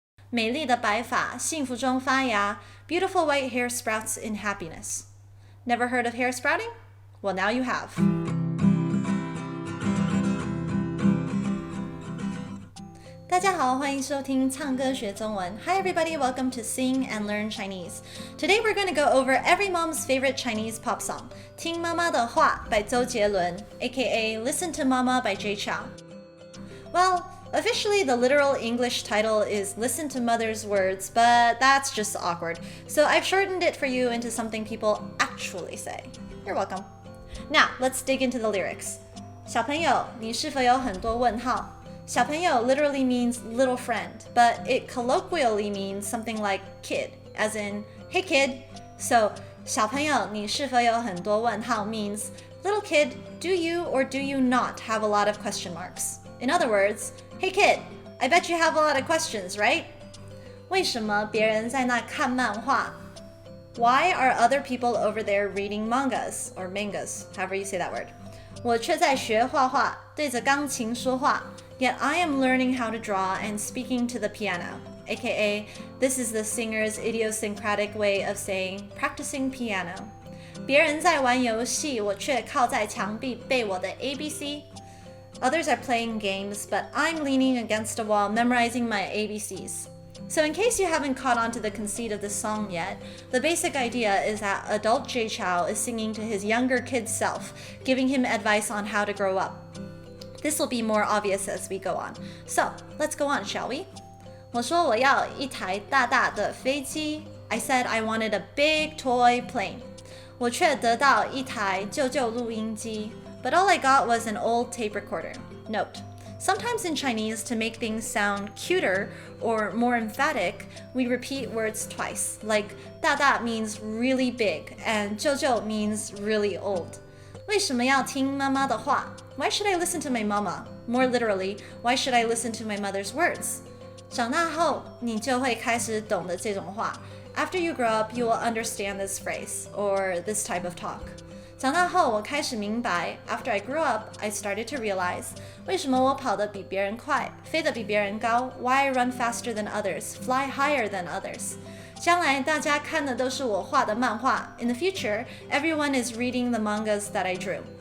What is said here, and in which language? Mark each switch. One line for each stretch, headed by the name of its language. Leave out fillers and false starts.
Chinese: 美丽的白发，幸福中发芽。
English: Beautiful white hair sprouts in happiness. Never heard of hair sprouting? Well, now you have.
Chinese: 大家好，欢迎收听唱歌学中文。
English: Hi everybody, welcome to Sing and Learn Chinese. Today we're going to go over every mom's favorite Chinese pop song, 听妈妈的话 by 周杰伦 aka Listen to Mama by Jay Chou. Well, officially the literal English title is Listen to Mother's Words, but that's just awkward. So I've shortened it for you into something people actually say. You're welcome. Now, let's dig into the lyrics.
Chinese: 小朋友，你是否有很多问号？
English: 小朋友 literally means little friend, but it colloquially means something like kid, as in, hey kid. So,
Chinese: 小朋友，你是否有很多问号
English: means, little kid, do you or do you not have a lot of question marks? In other words, hey kid, I bet you have a lot of questions, right?
Chinese: 为什么别人在那看漫画？
English: Why are other people over there reading mangas, or mangas, however you say that word?
Chinese: 我却在学画画，对着钢琴说话。
English: Yet I am learning how to draw and speaking to the piano, aka this is the singer's idiosyncratic way of saying practicing piano.
Chinese: 别人在玩游戏，我却靠在墙壁背我的 ABC.
English: Others are playing games, but I'm leaning against a wall memorizing my ABCs. So in case you haven't caught on to the conceit of this song yet, the basic idea is that adult Jay Chou is singing to his younger kid self, giving him advice on how to grow up. This will be more obvious as we go on. So, let's go on, shall we?
Chinese: 我说我要一台大大的飞机。
English: I said I wanted a big toy plane.
Chinese: 我却得到一台旧旧录音机。
English: But all I got was an old tape recorder. Note, sometimes in Chinese, to make things sound cuter or more emphatic, we repeat words twice. Like 大大 means really big and 旧旧 means really old.
Chinese: 为什么要听妈妈的话？
English: Why should I listen to my mama? More literally, why should I listen to my mother's words?
Chinese: 长大后，你就会开始懂得这种话。
English: After you grow up, you will understand this phrase, or this type of talk.
Chinese: 长大后，我开始明白
English: After I grew up, I started to realize
Chinese: 为什么我跑得比别人快，飞得比别人高
English: Why I run faster than others, fly higher than others.
Chinese: 将来大家看的都是我画的漫画
English: In the future, everyone is reading the mangas that I drew.